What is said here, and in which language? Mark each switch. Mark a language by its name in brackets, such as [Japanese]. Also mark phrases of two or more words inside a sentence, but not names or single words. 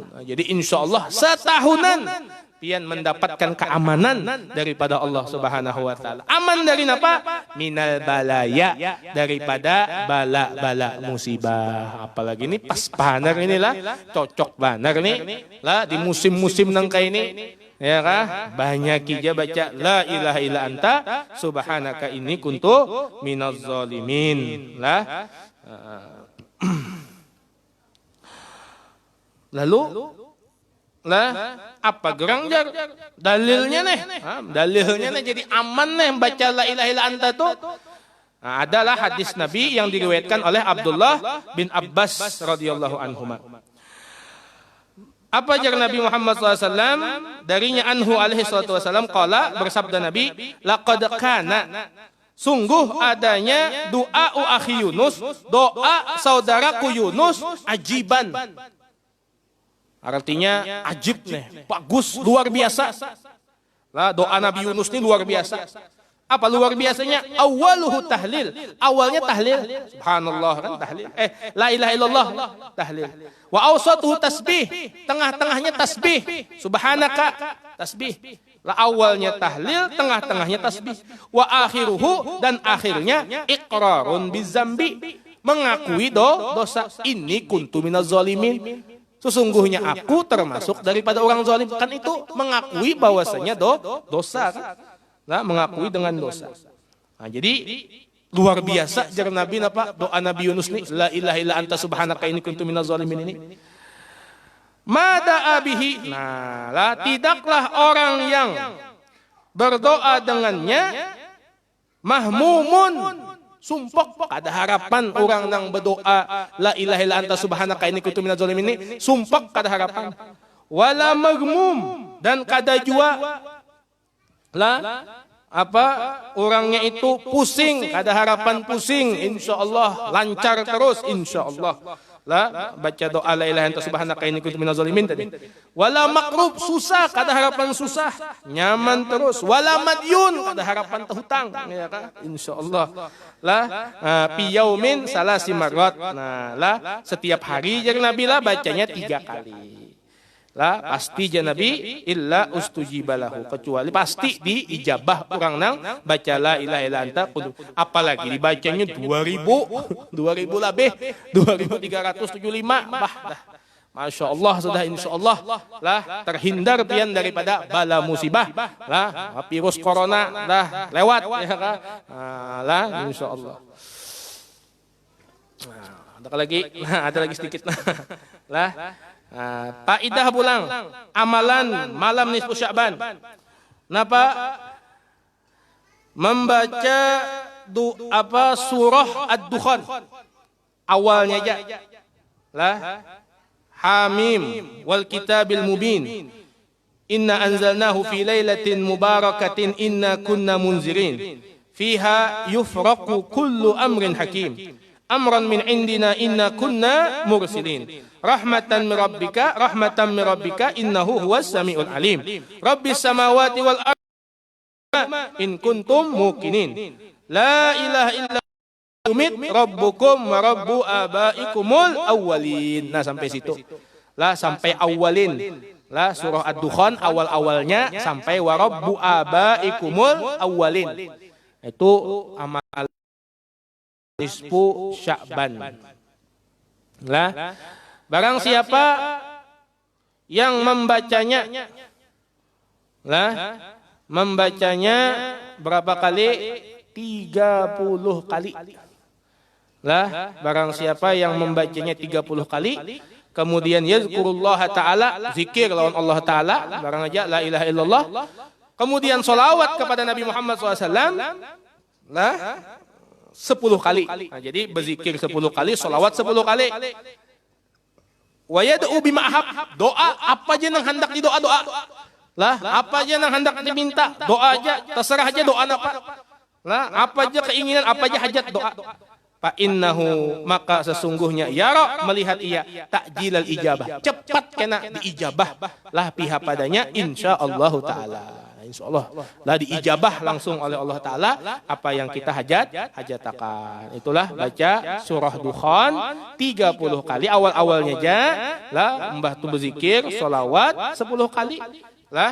[Banjar] Jadi [Arabic] إن شاء الله [Banjar] setahunan pian mendapatkan keamanan daripada [Arabic] الله سبحانه وتعالى. [Banjar] Aman dari apa? [Arabic] من البلايا, [Banjar] daripada bala-bala musibah. Apalagi ini pas panar inilah, cocok banar nih. Lah di musim-musim nang kayak ini. Ya kah? Banyak aja baca [Arabic] لا إله إلا أنت سبحانك إني كنت من الظالمين. [Banjar] Lah. Lalu apa gerang jar? Dalilnya nih. Dalilnya nih jadi aman nih baca [Arabic] لا إله إلا أنت [Banjar] tuh. [Indonesian] Adalah hadis Nabi yang diriwayatkan oleh Abdullah bin Abbas [Arabic] رضي الله عنهما. [Banjar] Apa ajar Nabi Muhammad SAW? [Arabic] Darinya عنه عليه الصلاة والسلام قال, [Banjar] bersabda Nabi, [Arabic] لقد كان, [Banjar] sungguh adanya doa [Arabic] أخي يونس, [Banjar] doa saudaraku Yunus, ajiban. Artinya ajib nih, bagus, luar biasa. Lah doa Nabi Yunus ini luar biasa. Apa luar biasanya? [Arabic] أوله تهليل. [Banjar] Awalnya tahlil. Subhanallah kan tahlil. [Arabic] لا إله إلا الله [Banjar] tahlil. [Arabic] وأوسطه تسبيح. [Banjar] Tengah-tengahnya tasbih. [Arabic] سبحانك تسبيح. [Banjar] La awalnya tahlil, tengah-tengahnya tasbih. [Arabic] وآخره, [Banjar] dan akhirnya [Arabic] إقرار بالذنب. [Banjar] Mengakui dosa. [Arabic] إني كنت من الظالمين. [Banjar] Sesungguhnya aku termasuk daripada orang zalim. Kan itu mengakui bahwasanya dosa kan? Nah, mengakui dengan dosa. Nah, jadi luar biasa jar Nabi apa doa Nabi Yunus nih, [Arabic] لا إله إلا أنت سبحانك إني كنت من الظالمين ini. ما دعا به. [Banjar] Nah, lah tidaklah orang yang berdoa dengannya mahmumun, sumpah ada harapan orang yang berdoa [Arabic] لا إله إلا أنت سبحانك إني كنت من الظالمين [Banjar] ini, sumpah kada harapan. [Arabic] ولا مغموم, [Banjar] dan kada jua lah apa orangnya itu pusing, ada harapan pusing, insyaallah lancar terus insyaallah. Lah baca doa [Arabic] لا إله إلا سبحانك إني كنت من الظالمين [Banjar] tadi. [Arabic] ولا مكروب, [Banjar] susah, kada harapan susah, nyaman terus. [Arabic] ولا مديون, [Banjar] kada harapan hutang ya kan insyaallah. [Arabic] Lah في يوم ثلاث مرات. [Banjar] Nah, lah setiap hari jar Nabi lah bacanya 3 kali. Lah pasti jan Nabi [Arabic] إلا استجيب له, [Banjar] kecuali pasti diijabah orang nang baca [Arabic] لا إله إلا أنت, [Banjar] apalagi dibacanya 2000 lebih 2375 bah dah. [Arabic] ما شاء الله [Banjar] sudah [Arabic] إن شاء الله [Banjar] lah terhindar pian daripada bala musibah lah, virus corona lah lewat ya kan. Lah [Arabic] إن شاء الله. [Banjar] Ada lagi sedikit lah. Faidah pulang amalan malam nisfu Sya'ban. Napa? Membaca surah Ad-Dukhan. Awalnya aja. Lah. [Arabic] حم والكتاب المبين. إنا أنزلناه في ليلة مباركة إنا كنا منذرين. فيها يفرق كل أمر حكيم. أمرا من عندنا إنا كنا مرسلين. رحمة من ربك إنه هو السميع العليم. رب السماوات والأرض إن كنتم موقنين. لا إله إلا يميت ربكم ورب آبائكم الأولين. [Banjar] Nah, sampai situ. Lah, sampai awalin. Lah, surah Ad-Dukhan awal-awalnya sampai [Arabic] ورب آبائكم الأولين. [Banjar] Itu amal nisfu Sya'ban. Lah, barang siapa yang membacanya, membacanya berapa kali? 30 kali. Lah, barang siapa yang membacanya 30 kali, kemudian [Arabic] يذكر الله تعالى, [Banjar] zikir lawan [Arabic] الله تعالى, [Banjar] barang aja [Arabic] لا إله إلا الله, [Banjar] kemudian sholawat kepada Nabi Muhammad SAW, lah, 10 kali. Nah, jadi berzikir 10 kali, sholawat 10 kali. [Arabic] ويدعو بما أحب, [Banjar] doa apa aja yang hendak didoa-doa. Lah, apa aja yang hendak diminta, doa aja, terserah aja doa apa. Lah, apa aja keinginan, apa aja hajat, doa. [Arabic] فإنه, [Banjar] maka sesungguhnya yara, melihat ia [Arabic] تعجيل الإجابة, [Banjar] cepat kena diijabah lah pihak padanya [Arabic] إن شاء الله تعالى. [Banjar] Insyaallah lah diijabah langsung oleh [Arabic] الله تعالى [Banjar] apa yang kita hajatakan. Itulah baca surah Dukhan 30 kali awal-awalnya aja lah, mbah tu berzikir selawat 10 kali lah.